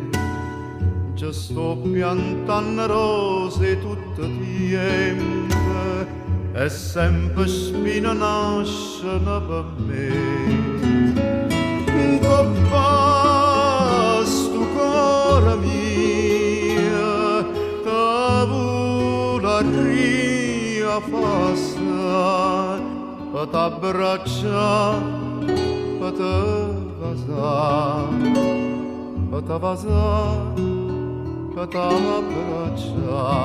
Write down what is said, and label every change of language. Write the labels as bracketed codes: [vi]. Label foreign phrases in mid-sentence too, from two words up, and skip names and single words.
[it] Ci sto piantando rose tutto il tempo e sempre spine nascono per me. [nap] Che fa sto cuore mio, te volaria passa, pa t'abbraccia, pa te vazar, pa te vazar, pa t'abbraccia.